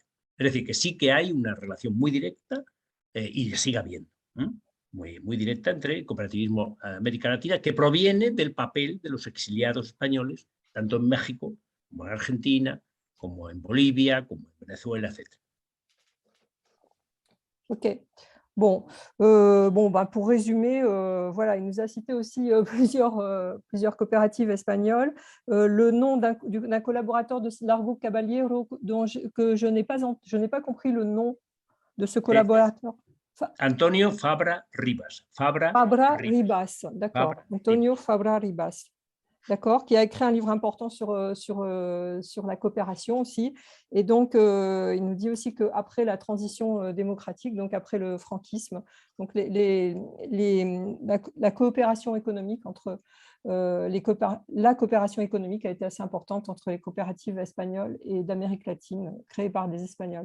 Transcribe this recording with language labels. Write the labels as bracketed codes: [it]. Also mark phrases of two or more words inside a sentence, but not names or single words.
[es] Es decir, que sí que hay una relación muy directa y sigue habiendo. muy directa entre cooperativismo en América Latina, que proviene del papel de los exiliados españoles, tanto en México como en Argentina, como en Bolivia, como en Venezuela, etc. Ok. [fr] Bon, pour résumer, voilà, il nous a cité aussi plusieurs coopératives espagnoles. Le nom d'un collaborateur de Largo Caballero que je n'ai pas compris le nom de ce collaborateur. Antonio Fabra Ribas. Fabra Ribas, d'accord. Antonio Fabra Ribas. D'accord, qui a écrit un livre important sur la coopération aussi. Et donc, il nous dit aussi qu'après la transition démocratique, donc après le franquisme, donc la coopération économique entre la coopération économique a été assez importante entre les coopératives espagnoles et d'Amérique latine, créées par des Espagnols.